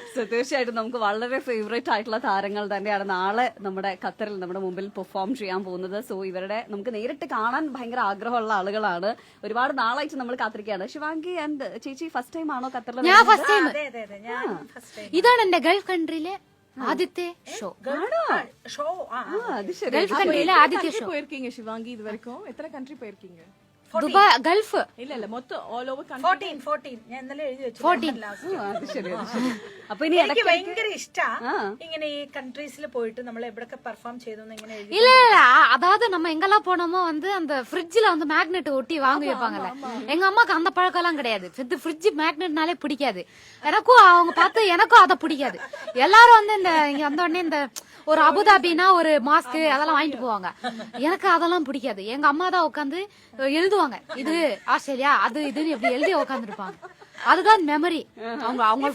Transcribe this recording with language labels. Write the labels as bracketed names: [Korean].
[Malayalam] തീർച്ചയായിട്ടും നമുക്ക് വളരെ ഫേവറേറ്റ് ആയിട്ടുള്ള താരങ്ങൾ തന്നെയാണ് നാളെ നമ്മുടെ ഖത്തറിൽ നമ്മുടെ മുമ്പിൽ പെർഫോം ചെയ്യാൻ പോകുന്നത്. സോ ഇവരുടെ നമുക്ക് നേരിട്ട് കാണാൻ ഭയങ്കര ആഗ്രഹമുള്ള ആളുകളാണ്. ഒരുപാട് നാളായിട്ട് നമ്മൾ കാത്തിരിക്കുകയാണ്. ശിവാംഗി ആൻഡ് ചേച്ചി ഫസ്റ്റ് ടൈം ആണോ ഖത്തറിൽ? ഞാൻ ഫസ്റ്റ് ടൈം. ഇതാണ് എന്റെ ഗൾഫ് കൺട്രിയിലെ ആദ്യത്തെ ഷോ. ഗൾഫ് കൺട്രിയിലെ ആദ്യത്തെ ഷോ. പോയിരിക്കீங்க ശിവാംഗി? [Tamil] இது வரைக்கும் எத்தனை கண்ட்ரி போயிருக்கீங்க? துபாய் கல்ஃப் இல்ல மொத்தம் [English] all over country [Malayalam] 14 ഞാൻ ഇന്നലെ എഴുതി വെച്ചു ലാസ്റ്റ് അത് ശരി അപ്പൊ ഇനി എനിക്ക് ഭയങ്കര ഇഷ്ടാ ഇങ്ങനെ ഈ കൺട്രീസിൽ പോയിട്ട് നമ്മൾ എവിടൊക്കെ പെർഫോം ചെയ്തു ഇങ്ങനെ എഴുതി [Tamil] இல்ல அதாவது நம்ம எங்கெல்லாம் போனோமோ வந்து அந்த ஃப்ரிட்ஜ்ல வந்து மேக்னெட் ஒட்டி வாங்கி வைப்பாங்கல்ல எங்க அம்மாக்கு அந்த பழக்கம் எல்லாம் கிடையாது ஃப்ரிட்ஜ் மேக்னெட்னாலே பிடிக்காது எனக்கும் அவங்க பார்த்து எனக்கும் அதை பிடிக்காது எல்லாரும் வந்து இந்த இங்க வந்த உடனே இந்த ஒரு அபுதாபினா ஒரு மாஸ்க் அதெல்லாம் வாங்கிட்டு போவாங்க எனக்கு அதெல்லாம் பிடிக்காது எங்க அம்மா தான் உட்காந்து எழுதுவாங்க இது ஆஸ்திரேலியா அது இதுன்னு எப்படி எழுதி உட்காந்துருப்பாங்க அதுதான் மெமரி அவங்க